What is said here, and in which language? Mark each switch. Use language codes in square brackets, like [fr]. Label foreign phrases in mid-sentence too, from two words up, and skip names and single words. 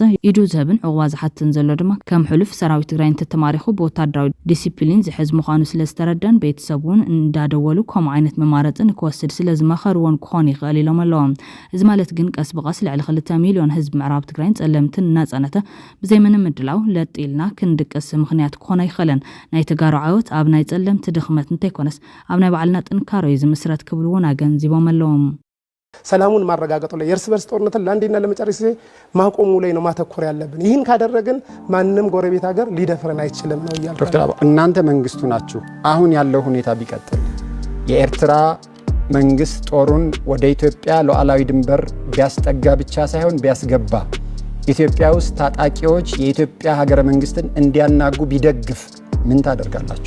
[ti] ኢዱ ዝህብን ዕቁባ ዝሓትን ዘሎ ድማ ከም ሕሉፍ ሰራዊት ትግራይ እንተተማሪኹ ብወታደራዊ ዲሲፕሊን ዝሕዝ ምዃኑ ስለዝተረዳን ቤተሰቡን እንዳደወሉ ከምኡ ዓይነት መማረፅን ክወስድ ስለዝመኸርዎን ክኾን ይኽእል ኢሎም ኣለዎም። እዚ ማለት ግን ቀስ ብቐስ ልዕሊ 2 ሚልዮን ህዝቢ ምዕራብ ትግራይ ጸለምትን እናጸነተ ብዘይምንም ምድላው ለጢልና ክንድቅስ ምክንያት ክኾነ ይኽእልን። ናይ ተጋሩ ዓወት ኣብ ናይ ጸለምቲ ድኽመት እንተይኮነስ ኣብ ናይ ባዕልና ጥንካሬ ዝምስረት ክብልዎን ኣገንዚቦም ኣለዎም። [am] ሰላሙን ማረጋገጥ ላይ የእርስ በርስ ጦርነትን ለአንዴና ለመጨረሻ ማቆሙ ላይ ነው ማተኮር ያለብን። ይህን ካደረግን ማንንም ጎረቤት ሀገር ሊደፍረን አይችልም ነው ይላል ዶክተር አባ። እናንተ መንግስቱ ናችሁ። አሁን ያለው ሁኔታ ቢቀጥል የኤርትራ መንግስት ጦሩን ወደ ኢትዮጵያ ሉዓላዊ ድንበር ቢያስጠጋ ብቻ ሳይሆን ቢያስገባ ኢትዮጵያ ውስጥ ታጣቂዎች የኢትዮጵያ ሀገረ መንግስትን እንዲያናጉ ቢደግፍ ምን ታደርጋላችሁ?